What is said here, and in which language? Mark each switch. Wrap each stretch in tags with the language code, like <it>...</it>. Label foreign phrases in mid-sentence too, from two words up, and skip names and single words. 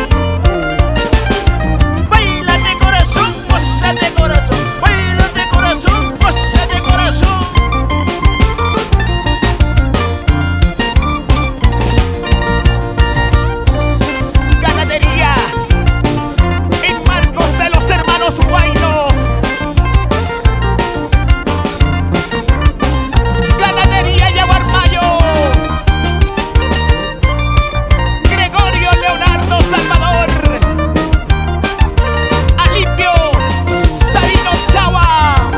<es>Baila de corazón, goza de corazón, baila de corazón, goza de corazón. Ganadería en Marcos de los hermanos Guainos. Ganadería Yaguarmayo. Gregorio Leonardo Salvador. Alipio Sabino Chava.</es>